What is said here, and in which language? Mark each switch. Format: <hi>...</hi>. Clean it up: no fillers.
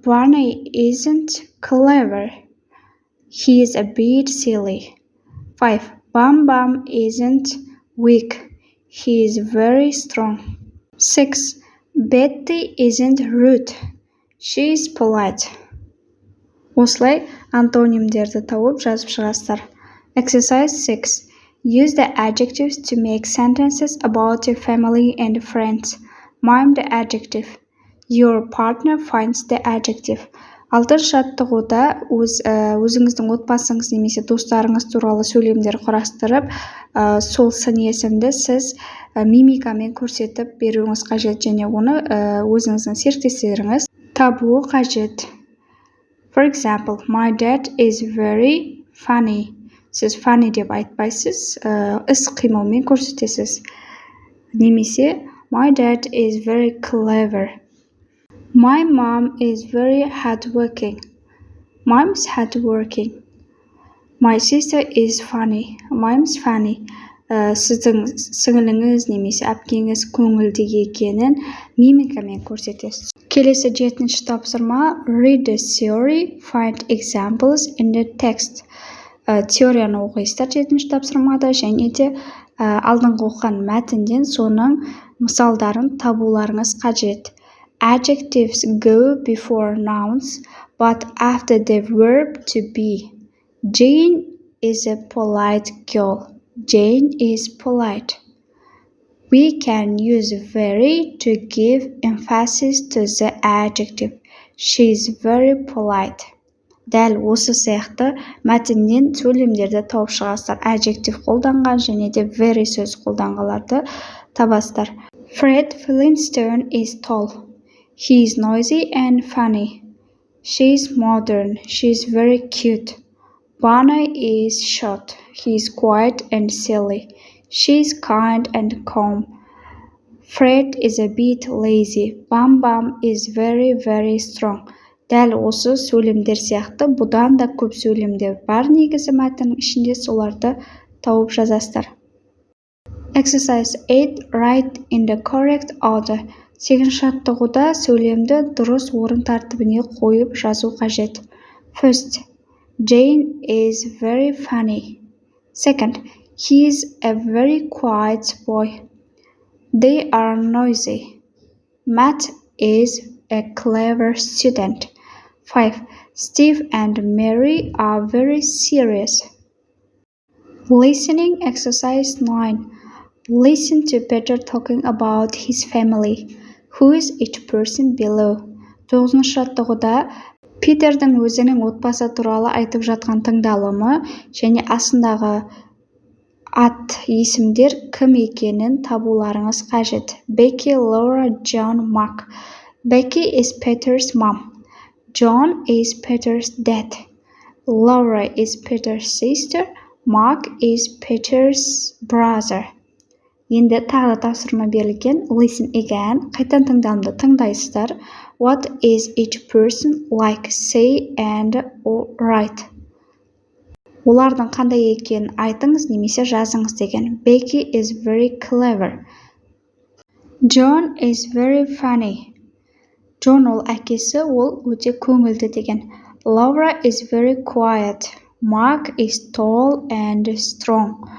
<en>Barney isn't clever. He is a bit silly. 5. Bam Bam isn't weak. He is very strong. 6. Betty isn't rude. She is polite.</en> <kk>Осылай антонимдерді тауып жазып шығасыздар.</kk> <en>Exercise 6. Use the adjectives to make sentences about your family and friends. Mime the adjective. Your partner finds the adjective.</en> <kk>6-ші жаттығуда өзіңіздің отбасыңыз немесе достарыңыз туралы сөйлемдер құрастырып, сол сын есімді сіз мимикамен көрсетіп беруіңіз қажет және оны өзіңіздің серіктестеріңіз табуы қажет.</kk> <en>For example, my dad is very funny.</en> <kk>Сіз funny деп айтпайсыз, іс-қимылмен көрсетесіз.</kk> <en>Немесе, my dad is very clever. My mom is very hardworking. Mom's hardworking. My sister is funny. Mom's funny.</en> <kk>Сіздің сіңіліңіз немесе әпкеңіз көңілді екенін мимикамен көрсетесіз. Келесі 7-ші тапсырма.</kk> <en>Read the theory, find examples in the text.</en> <kk>Теорияны оқисыздар 7-ші тапсырмада және де алдыңғы оқыған мәтінден соның мысалдарын табуларыңыз қажет.</kk> <en>Adjectives go before nouns, but after the verb to be. Jane is a polite girl. Jane is polite. We can use very to give emphasis to the adjective. She is very polite.</en> <kk>Дәл осы сияқты мәтіннен сөйлемдерді тауып шығасыздар. Adjective қолданған және де very сөз қолданғаларды табасыздар.</kk> <en>Fred Flintstone is tall. He is noisy and funny. She is modern. She is very cute. Barney is short. He is quiet and silly. She is kind and calm. Fred is a bit lazy. Bam Bam is very, very strong.</en> <kk>Дәл осы сөйлемдер сияқты бұдан да көп сөйлемдер бар негізі мәтіннің ішінде, соларды тауып жазасыздар.</kk> <en>Exercise 8. Write in the correct order.</en> <kk>8-ші жаттығуда сөйлемді дұрыс орын тәртібіне қойып жазу қажет.</kk> <en>First, Jane is very funny. Second, he is a very quiet boy. They are noisy. Matt is a clever student. 5. Steve and Mary are very serious. Listening exercise 9. Listen to Peter talking about his family. Who is each person below?</en> <kk>9-ші жаттығуда Питердің өзінің отбасы туралы айтып жатқан тыңдалымы және астындағы ат есімдер кім екенін табуларыңыз қажет.</kk> <en>Becky, Laura, John, Mark. Becky is Peter's mom. John is Peter's dad. Laura is Peter's sister. Mark is Peter's brother.</en> <kk>Енді тағы да тапсырма берілген.</kk> <en>Listen again.</en> <kk>Қайтан тыңдамды тыңдайсыздар.</kk> <en>What is each person like? Say and write.</en> <kk>Олардың қандай екенін айтыңыз немесе жазыңыз деген.</kk> <en>Becky is very clever. John is very funny.</en> <kk>John ол әкесі, ол өте көңілді деген.</kk> <en>Laura is very quiet. Mark is tall and strong.</en>